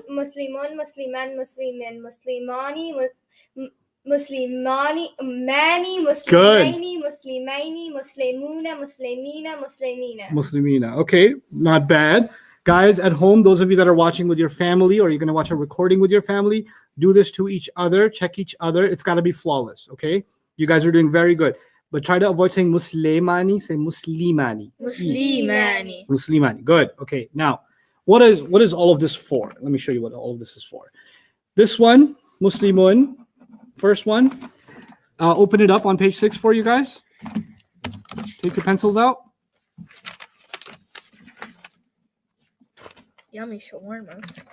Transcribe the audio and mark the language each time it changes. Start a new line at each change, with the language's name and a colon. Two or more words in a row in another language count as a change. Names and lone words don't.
Arabic: Muslimun, مسلمانِ، مسلمينِ، مسلمانِ، مسلمانِ, مانِ، مسلمَيْنِ، مسلمَيْنِ، مسلمونَ، مسلمينَ، مسلمينَ. Muslimina.
English: Okay, not bad. Guys at home, those of you that are watching with your family or you're going to watch a recording with your family, do this to each other, check each other. It's got to be flawless, okay? You guys are doing very good. But try to avoid saying Muslimani, say Muslimani. Muslimani. Muslimani. Good. Okay, now, what is all of this for? Let me show you what all of this is for. This one, Muslimun, first one. Open it up on page 6 for you guys. Take your pencils out. Yummy shawarmas.